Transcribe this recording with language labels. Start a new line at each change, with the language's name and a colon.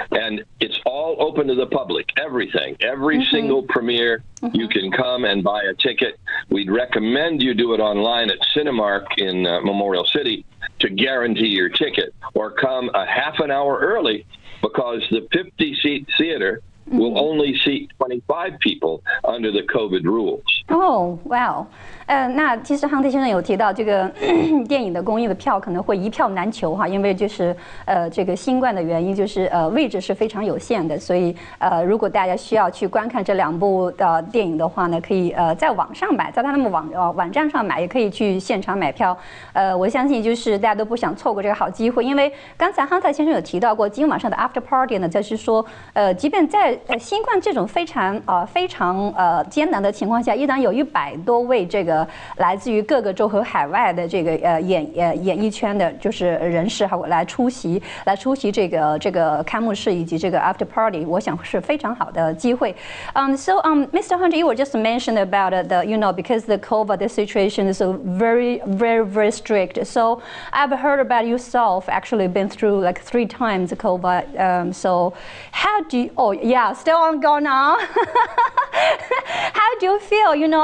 English: And it's all open to the public, everything. Every single premiere, you can come and buy a ticket. We'd recommend you do it online at Cinemark in Memorial City to guarantee your ticket, or come a half an hour early because the 50-seat theater will only seat 25 people under the COVID rules. Oh, wow.
Chinese: 那其实Hunter先生有提到这个电影的公映的票可能会一票难求哈，因为就是这个新冠的原因，就是位置是非常有限的，所以如果大家需要去观看这两部电影的话呢，可以在网上买，在他们网站上买，也可以去现场买票。我相信就是大家都不想错过这个好机会，因为刚才Hunter先生有提到过，今天晚上的 After Party 呢，就是说即便在新冠这种非常艰难的情况下，依然有100多位这个来自于各个州和海外的这个演艺圈的就是人士来出席这个开幕式以及这个 After Party， 我想是非常好的机会。
English: So Mr. Hunter, you were just mentioned about because the COVID the situation is very strict. So I've heard about yourself actually been through like 3 times the COVID. So how do you? Oh yeah, still going on. How do you feel?